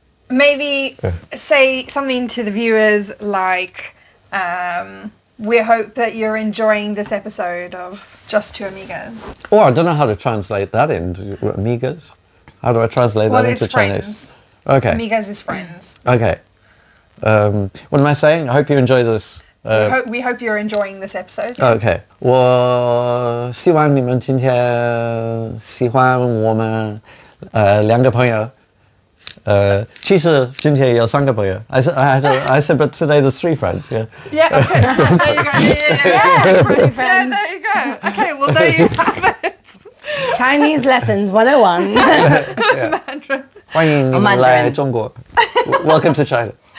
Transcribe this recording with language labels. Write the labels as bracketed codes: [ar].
[en] Maybe say something to the viewers like, we hope that you're enjoying this episode of Just Two Amigas. Oh, I don't know how to translate that into Amigas. How do I translate that into it's Chinese? friends. Okay. Amigas is friends. Okay. What am I saying? I hope you enjoy this. We hope you're enjoying this episode. [zh] OK，我希望你们今天喜欢我们两个朋友。其实今天有三个朋友。 [en] I said, but today there's 3 friends. Yeah. Yeah. Okay. There you go. Yeah. Three friends. There you go. Okay. Well, there you have it. Chinese lessons 101. Mandarin. [zh] 欢迎你们来中国。 [en] Welcome to China.